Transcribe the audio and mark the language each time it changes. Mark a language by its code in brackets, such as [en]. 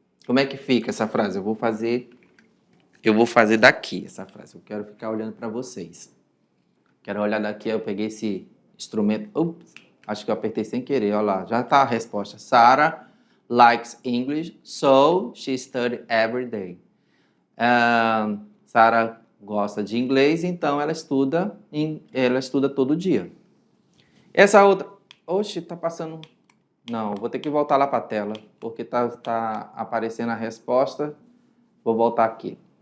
[pt] Como é que fica essa frase? Eu vou fazer daqui essa frase. Eu quero ficar olhando para vocês. Quero olhar daqui. Eu peguei esse instrumento. Ups, acho que eu apertei sem querer. Olha lá, já está a resposta. [en] Sarah likes English, so she studies every day. [pt] Sarah gosta de inglês, então ela estuda todo dia. Essa outra... Oxe, tá passando... Não, vou ter que voltar lá para a tela, porque tá aparecendo a resposta. Vou voltar aqui.